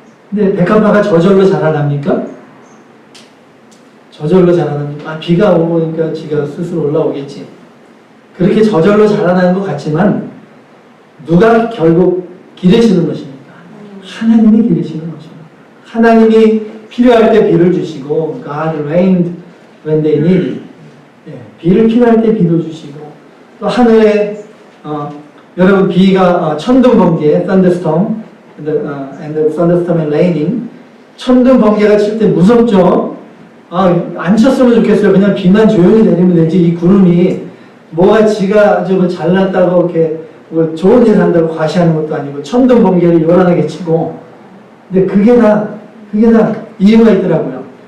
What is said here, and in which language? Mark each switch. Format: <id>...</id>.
<ko>근데 백합화가 저절로 자라납니까? 저절로 자라납니까? 비가 오니까 지가 스스로 올라오겠지. 그렇게 저절로 자라나는 것 같지만 누가 결국 기르시는 것입니까? 하나님이 기르시는 것입니다. 하나님이 필요할 때 비를 주시고</ko> <en>God rained when they need it.</en> <ko>예, 비를 필요할 때 비도 주시고 또 하늘에 여러분 비가 천둥 번개</ko> <en>thunderstorm and the thunderstorm and raining</en> <ko>천둥 번개가 칠 때 무섭죠? 안 쳤으면 좋겠어요. 그냥 비만 조용히 내리면 되지. 이 구름이 뭐가 지가 저거 잘났다고 이렇게 뭐 좋은 일 한다고 과시하는 것도 아니고 천둥 번개를 요란하게 치고 근데 그게 다 이유가 있더라고요.</ko>